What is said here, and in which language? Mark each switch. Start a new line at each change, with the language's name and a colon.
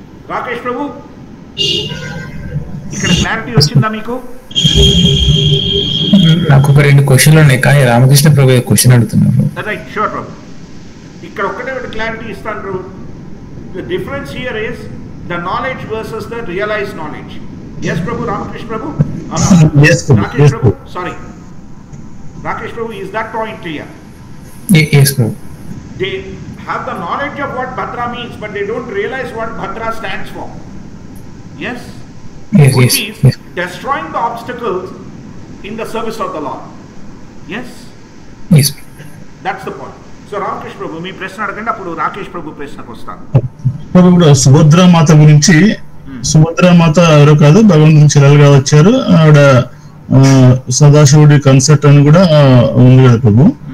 Telugu: రాకేష్ ప్రభు ఇక్కడ క్లారిటీ వచ్చిందా మీకు? నాకు ఒక 2 క్వశ్చన్లు ఉన్నాయి కానీ రామకృష్ణ ప్రభు క్వశ్చన్ అడుగుతున్నారు. రైట్, షూర్ ప్రభు. ఇక్కడ ఒక్కటే క్లారిటీ ఇస్తాను ప్రభు.
English: The difference here is the knowledge versus the realised knowledge.
Telugu: Yes Prabhu. Ramakrishna Prabhu.
English: Rakesh Prabhu, sorry Rakesh Prabhu, is that point clear? Yes, Prabhu. have the knowledge of what Bhadra means, but they don't realize what Bhadra stands for. Yes? Which is destroying the obstacles in the service of the Lord. Yes? Yes. That's the point.
Telugu: So Ramakrishna Prabhu, మీ ప్రశ్న అడగండి, అప్పుడు రాకేష్ ప్రభు ప్రశ్నకు వస్తాను. ఇప్పుడు సుభద్రామాత గురించి, సుభద్రామాత ఎవరో కాదు, భగవంతుని చెల్లెలుగా వచ్చారు. ఆవిడ సదాశివుడి కన్సర్ట్ అని కూడా ఉంది కదా ప్రభు.